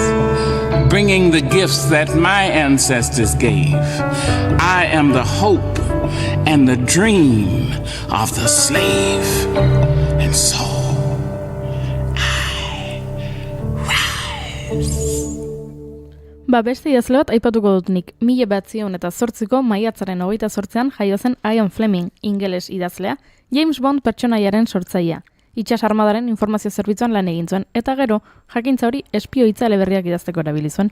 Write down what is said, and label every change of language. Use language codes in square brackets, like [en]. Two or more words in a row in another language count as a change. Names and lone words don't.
[en] Bringing the gifts that my ancestors gave, I am the hope and the dream of the slave. And so, I rise. [eu] Beste idazle bat aipatuko dut nik. 1908ko maiatzaren 28an jaio zen Ian Fleming, ingeles idazlea, James Bond pertsonaiaren sortzailea. Itsas armadaren informazio zerbitzuan lan egin zuen, eta gero jakintza hori espioitza eleberriak idazteko erabili zuen.